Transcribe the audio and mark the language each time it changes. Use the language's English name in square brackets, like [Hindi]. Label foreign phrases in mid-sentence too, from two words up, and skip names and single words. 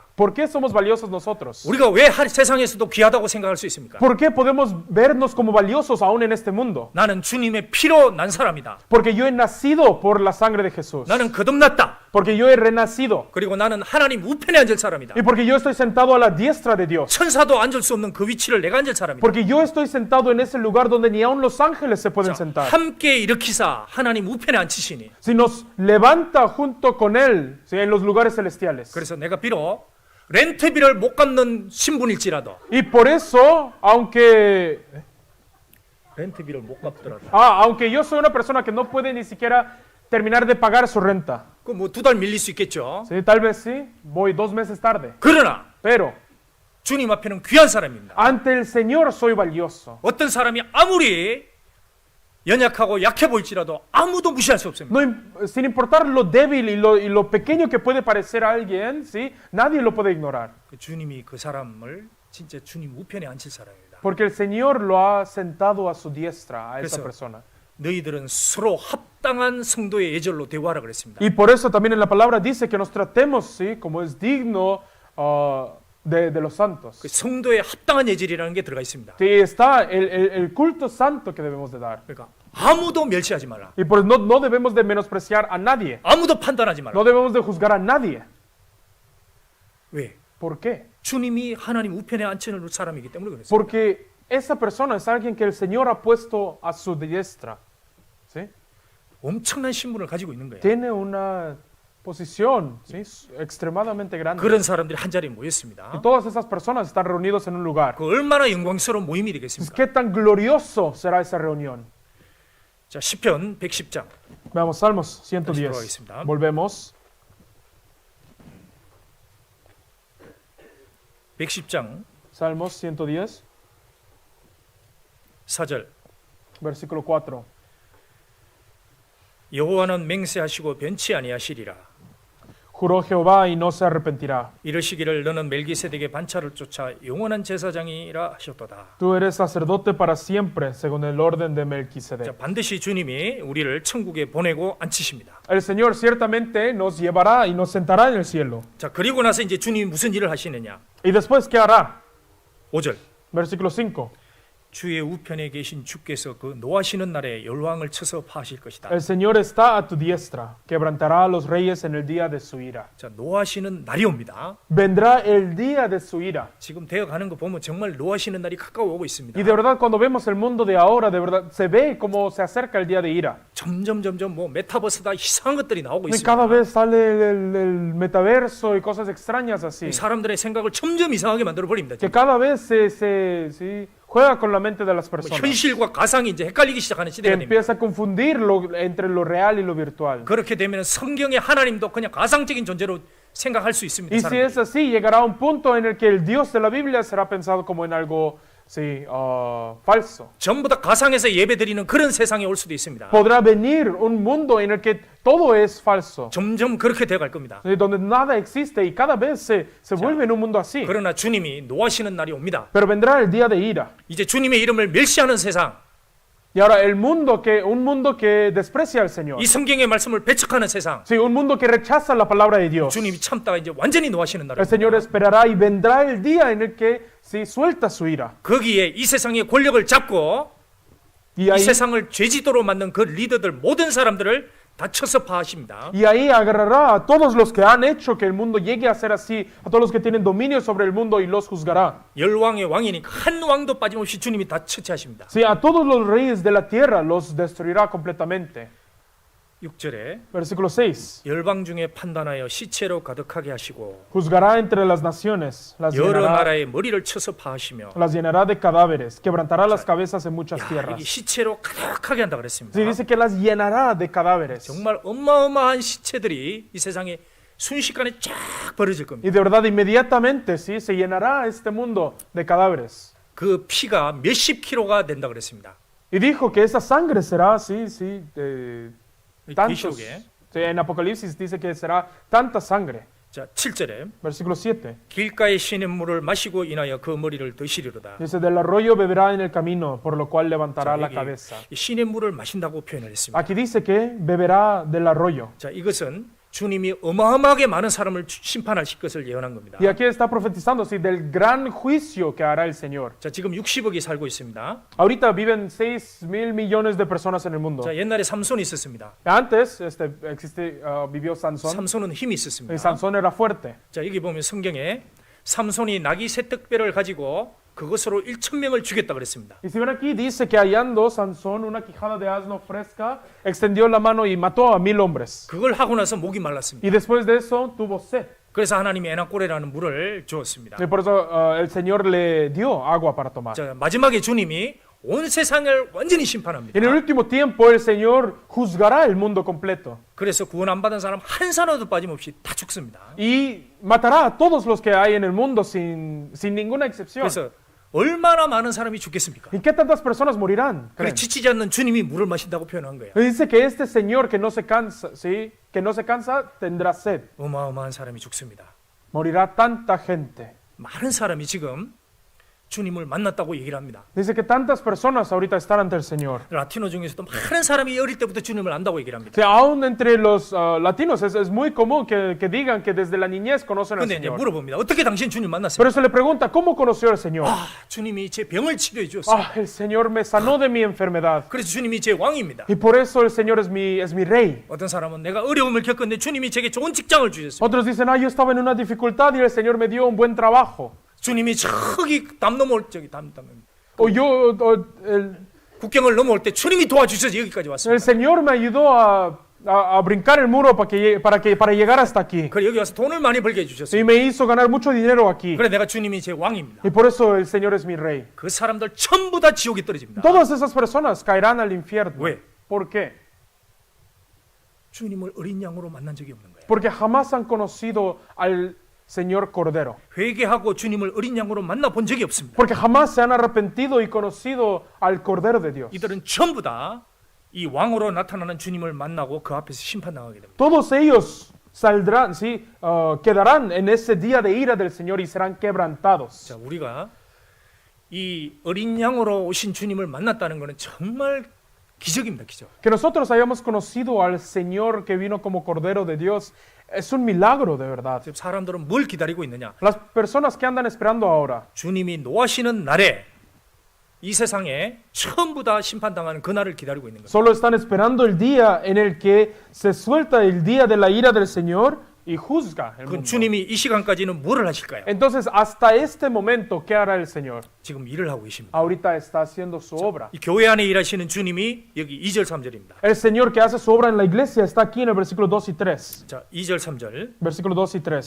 [Spanish] ¿Por qué somos valiosos nosotros? [Korean] 우리가 왜 세상에서도 귀하다고 생각할 수 있습니까? [Spanish] ¿Por qué podemos vernos como valiosos aún en este mundo? [Korean] 나는 주님의 피로 난 사람이다. [Spanish] Porque yo he nacido por la sangre de Jesús. [Korean] 나는 거듭났다. [Spanish] Porque yo he renacido. [Korean] 그리고 나는 하나님 우편에 앉을 사람이다. [Spanish] Y porque yo estoy sentado a la diestra de Dios. [Korean] 천사도 앉을 수 없는 그 위치를 내가 앉을 사람이다. [Spanish] Porque yo estoy sentado en ese lugar donde ni aun los ángeles se pueden sentar. [Korean] 함께 일으키사 하나님 우편에 앉히시니. [Spanish] Si nos levanta junto con Él, ¿sí? En los lugares celestiales. [Korean] 그래서 내가 비록 렌트비를 못 갚는 신분일지라도 [Spanish] Y por eso, aunque [Korean] 렌트비를 못 갚더라도 [Spanish] aunque yo soy una persona que no puede ni siquiera terminar de pagar su renta, [Korean] 그 뭐 2달 밀릴 수 있겠죠. [Spanish] ¿sí? Tal vez sí, voy 2 meses tarde, [Korean] 그러나 [Spanish] pero [Korean] 주님 앞에는 귀한 사람입니다. [Spanish] ante el Señor soy valioso. [Korean] 어떤 사람이 아무리 연약하고 약해 보일지라도 아무도 무시할 수 없습니다. [Spanish] Sin importar lo débil y lo pequeño que puede parecer a alguien, ¿sí? Nadie lo puede ignorar. [Korean] 그 주님이 그 사람을 진짜 주님 우편에 앉힐 사람입니다. [Spanish] Porque el Señor lo ha sentado a su diestra, a esa [Korean] 그래서 [Spanish] persona. [Korean] 너희들은 서로 합당한 성도의 예절로 대우하라 그랬습니다. [Spanish] Y por eso también en la palabra dice que nos tratemos, ¿sí? Como es digno de los santos. [Korean] 그 성도의 합당한 예절이라는 게 들어가 있습니다. [Spanish] Sí, está el culto santo que debemos de dar. [Korean] 그러니까 아무도 멸시하지 말라. [Spanish] Y por eso no debemos de menospreciar a nadie. [Korean] 아무도 판단하지 말라. [Spanish] No debemos de juzgar a nadie. [Korean] 왜? [Spanish] ¿Por qué? [Korean] 주님이 하나님 우편에 앉히는 사람이기 때문에 그랬습니다. [Spanish] Porque esa persona es alguien que el Señor ha puesto a su diestra. ¿Sí? [Korean] 엄청난 신분을 가지고 있는 거예요. [Spanish] Tiene una posición, ¿sí? Extremadamente grande. [Korean] 그런 사람들이 한 자리에 [Spanish] Y [Korean] 모였습니다. [Spanish] todas esas personas están reunidos en un lugar. [Korean] 그 얼마나 영광스러운 모임이 되겠습니까? [Spanish] ¿Qué tan glorioso será esa reunión? [Korean] 자, 시편 110장. [Spanish] Veamos Salmos [Korean] 다시 [Spanish] 110. [Korean] 돌아가겠습니다. [Spanish] Volvemos. [Korean] 110장 [Spanish] Salmos 110, [Korean] 4절. [Spanish] versículo 4. [Korean] 여호와는 맹세하시고 변치 아니하시리라. [Spanish] Juró Jehová y no se arrepentirá. [Korean] 이르시기를 너는 멜기세덱의 반차를 쫓아 영원한 제사장이라 하셨도다. [Spanish] Tú eres sacerdote para siempre, según el orden de [Korean] 자, [Spanish] Melquisedec. [Korean] 반드시 주님이 우리를 천국에 보내고 앉히십니다. [Spanish] El Señor ciertamente nos llevará y nos sentará en el cielo. [Korean] 자, 그리고 나서 이제 주님이 무슨 일을 하시느냐? [Spanish] ¿Y después qué hará? [Korean] 5절. [Spanish] Versículo 5. [Korean] 주의 우편에 계신 주께서 그 노하시는 날에 열왕을 쳐서 파하실 것이다. [Spanish] El Señor está a tu diestra, quebrantará a los reyes en el día de su ira. [Korean] 자, 노하시는 날이 옵니다. [Spanish] Vendrá el día de su ira. [Korean] 지금 되어가는 거 보면 정말 노하시는 날이 가까워 오고 있습니다. [Spanish] Y de verdad cuando vemos el mundo de ahora, de verdad se ve cómo se acerca el día de ira. [Korean] 점점 뭐 메타버스다 이상한 것들이 나오고 [Spanish] Y cada [Korean] 있습니다. [Spanish] vez sale el metaverso y cosas extrañas así. [Korean] 사람들의 생각을 점점 이상하게 만들어 버립니다. [Spanish] Que cada vez sí, juega con la mente de las personas. [Korean] 현실과 가상이 이제 헷갈리기 시작하는 [Spanish] Que [Korean] 시대가 됩니다. [Spanish] empieza a confundir entre lo real y lo virtual. [Korean] 그렇게 되면 성경의 하나님도 그냥 가상적인 존재로 생각할 수 있습니다. [Spanish] Y si [Korean] 사람들이. [Spanish] es así, llegará un punto en el que el Dios de la Biblia será pensado como en algo sí, falso. [Korean] 전부 다 가상에서 예배드리는 그런 세상에 올 수도 있습니다. [Spanish] Podrá venir un mundo en el que todo es falso, [Korean] 점점 그렇게 되어갈 겁니다. [Spanish] donde nada existe y cada vez se vuelve en un mundo así. [Korean] 그러나 주님이 노하시는 날이 옵니다. [Spanish] Pero vendrá el día de ira. [Korean] 이제 주님의 이름을 멸시하는 세상, [Spanish] Y ahora un mundo que desprecia al Señor. [Korean] 이 성경의 말씀을 배척하는 세상, [Spanish] Sí, un mundo que rechaza la palabra de Dios. [Korean] 주님이 참다가 이제 완전히 노하시는 날이 [Spanish] El Señor [Korean] 옵니다. [Spanish] esperará y vendrá el día en el que sí, suelta su ira. [Korean] 거기에 이 세상의 권력을 잡고 [Spanish] Y [Korean] 이 [Spanish] ahí, [Korean] 세상을 죄지도로 만든 그 리더들 모든 사람들을 다 쳐서 파하십니다. [Spanish] y ahí agarrará a todos los que han hecho que el mundo llegue a ser así, a todos los que tienen dominio sobre el mundo y los juzgará. [Korean] 열왕의 왕이니까 한 왕도 빠짐없이 주님이 다 처치하십니다. [Spanish] Sí, a todos los reyes de la tierra los destruirá completamente. [Korean] 6절에 [Spanish] Versículo 6. [Korean] 열방 중에 판단하여 시체로 가득하게 하시고 [Spanish] Juzgará entre las naciones, [Korean] 여러 나라의 머리를 쳐서 파하시며 [Spanish] las llenará de cadáveres, quebrantará las cabezas en muchas [Korean] 야, 이게 [Spanish] tierras. [Korean] 시체로 가득하게 한다 그랬습니다. [Spanish] Sí, dice que las llenará de cadáveres. [Korean] 정말 어마어마한 시체들이 이 세상에 순식간에 쫙 벌어질 겁니다. [Spanish] Y de verdad, inmediatamente, sí, se llenará este mundo de cadáveres. [Korean] 그 피가 몇십 킬로가 된다 그랬습니다. [Spanish] Y dijo que esa sangre será, sí, sí, tantos. [Korean] 계시록에 [Spanish] Sí, en Apocalipsis dice que será tanta sangre. [Korean] 자 7절에 [Spanish] Versículo 7. [Korean] 길가의 시냇물을 마시고 인하여 그 머리를 드시리로다. [Spanish] Dice, del arroyo beberá en el camino, por lo cual levantará [Korean] 자, [Spanish] la [Korean] 여기 [Spanish] cabeza. [Korean] 이 시냇물을 마신다고 표현을 했습니다. [Spanish] Aquí dice que beberá del arroyo. [Korean] 자 이것은 주님이 어마어마하게 많은 사람을 심판하실 것을 예언한 겁니다. [Spanish] Y aquí está profetizando, sí, del gran juicio que hará el Señor. [Korean] 자 지금 60억이 살고 있습니다. [Spanish] Ahorita viven 6,000 millones de personas en el mundo. [Korean] 자 옛날에 삼손이 있었습니다. [Spanish] Antes vivió Sansón. [Korean] 삼손은 힘이 [Spanish] Y [Korean] 있었습니다. [Spanish] Sansón era fuerte. [Korean] 자 여기 보면 성경에 삼손이 나귀 세특배를 가지고 그것으로 1,000명을 죽였다 그랬습니다. [Spanish] Y si ven aquí, dice que hallando Sansón una quijada de asno fresca, extendió la mano y mató a 1,000 hombres. [Korean] 그걸 하고 나서 목이 말랐습니다. [Spanish] Y después de eso tuvo sed. [Korean] 그래서 하나님이 에나꼬레라는 물을 주었습니다. [Spanish] Y por eso el Señor le dio agua para tomar. [Korean] 자 마지막에 주님이 온 세상을 완전히 심판합니다. [Spanish] En el último tiempo el Señor juzgará el mundo completo. [Korean] 그래서 구원 안 받은 사람 한 사람도 빠짐없이 다 죽습니다. [Spanish] Y matará a todos los que hay en el mundo sin ninguna excepción. [Korean] 그래서 얼마나 많은 사람이 죽겠습니까? [Spanish] ¿Y qué tantas personas morirán? [Korean] 그래 [Spanish] ¿Creen? [Korean] 지치지 않는 주님이 물을 마신다고 표현한 거예요. [Spanish] Y dice que este Señor que no se cansa, ¿sí? Que no se cansa, tendrá sed. [Korean] 어마어마한 사람이 죽습니다. [Spanish] Morirá tanta gente. [Korean] 많은 사람이 지금 주님을 만났다고 얘기를 합니다. [Spanish] Dice que tantas personas ahorita están ante el Señor. [Korean] 라티노 중에서도 많은 사람이 어릴 때부터 주님을 안다고 얘기를 합니다. [Spanish] O sea, aún entre los latinos es muy común que digan que desde la niñez conocen al [Korean] 근데 이제 [Spanish] Señor. [Korean] 물어봅니다. 어떻게 당신 주님 만났어요? [Spanish] Pero se le pregunta, ¿cómo conoció al Señor? [Korean] 아, 주님이 제 병을 치료해 주었어요. [Spanish] Ah, el Señor me sanó de mi enfermedad. [Korean] 그래서 주님이 제 왕입니다. [Spanish] Y por eso el Señor es mi rey. [Korean] 어떤 사람은 내가 어려움을 겪었는데 주님이 제게 좋은 직장을 주셨어요. [Spanish] Otros dicen, yo estaba en una dificultad y el Señor me dio un buen trabajo. [Korean] 주님이 저기 담 넘어올 담 [Spanish] O yo, el [Korean] 국경을 넘어올 때 주님이 도와주셔서 여기까지 왔습니다. [Spanish] Señor me ayudó a brincar el muro para llegar hasta aquí. [Korean] 그래 여기 와서 돈을 많이 벌게 해주셨어요. [Spanish] Y me hizo ganar mucho dinero aquí. [Korean] 그래 내가 주님이 제 왕입니다. [Spanish] Y por eso el Señor es mi rey. [Korean] 그 사람들 전부 다 지옥에 떨어집니다. [Spanish] Todas esas personas caerán al infierno. [Korean] 왜? [Spanish] ¿Por qué? [Korean] 주님을 어린 양으로 만난 적이 없는 거예요. [Spanish] Porque jamás han conocido al Señor Cordero. [Korean] 회개하고 주님을 어린 양으로 만나본 적이 없습니다. [Spanish] Porque jamás se han arrepentido y conocido al Cordero de Dios. [Korean] 이들은 전부 다 이 왕으로 나타나는 주님을 만나고 그 앞에서 심판당하게 됩니다. [Spanish] Todos ellos saldrán, sí, quedarán en ese día de ira del Señor y serán quebrantados. [Korean] 자, 우리가 이 어린 양으로 오신 주님을 만났다는 것은 정말 기적입니다, 기적. [Spanish] Que nosotros hayamos conocido al Señor que vino como Cordero de Dios es un milagro de verdad. [Korean] 지금 사람들은 뭘 기다리고 있느냐? [Spanish] Las personas que andan esperando ahora, [Korean] 주님이 노하시는 날에 이 세상에 전부 다 심판당하는 그 날을 기다리고 있는 거예요. [Spanish] solo están esperando el día en el que se suelta el día de la ira del Señor y juzga el [Korean] 그 [Spanish] mundo. [Korean] 주님이 이 시간까지는 뭐를 하실까요? [Spanish] Entonces, hasta este momento, ¿qué hará el Señor? [Korean] 지금 일을 하고 계십니다. [Spanish] Ahorita está haciendo su obra. [Korean] 이 교회 안에 일하시는 주님이 여기 2절 3절입니다. [Spanish] El Señor que hace su obra en la iglesia está aquí en el versículo 2 y 3. [Korean] 자, 2절 3절. [Spanish] Versículo 2 y 3.